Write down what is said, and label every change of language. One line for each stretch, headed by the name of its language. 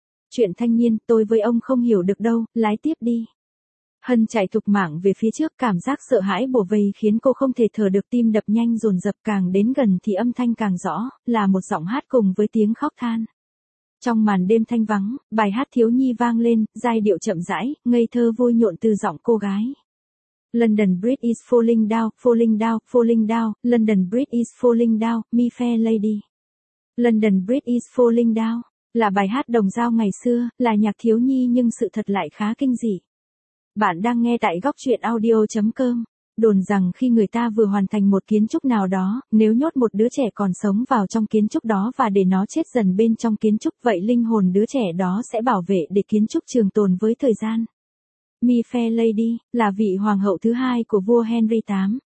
Vietnamese: Chuyện thanh niên, tôi với ông không hiểu được đâu, lái tiếp đi. Hân chạy thục mạng về phía trước, cảm giác sợ hãi bổ vây khiến cô không thể thở được, tim đập nhanh dồn dập, càng đến gần thì âm thanh càng rõ, là một giọng hát cùng với tiếng khóc than. Trong màn đêm thanh vắng, bài hát thiếu nhi vang lên, giai điệu chậm rãi, ngây thơ vui nhộn từ giọng cô gái.
English: London Bridge is falling down, falling down, falling down, London Bridge is falling down, my fair lady. London Bridge is falling down,
Vietnamese: là bài hát đồng dao ngày xưa, là nhạc thiếu nhi nhưng sự thật lại khá kinh dị. Bạn đang nghe tại gocchuyenaudio.com. Đồn rằng khi người ta vừa hoàn thành một kiến trúc nào đó, nếu nhốt một đứa trẻ còn sống vào trong kiến trúc đó và để nó chết dần bên trong kiến trúc vậy linh hồn đứa trẻ đó sẽ bảo vệ để kiến trúc trường tồn với thời gian. My Fair Lady, là vị hoàng hậu thứ hai của vua Henry VIII.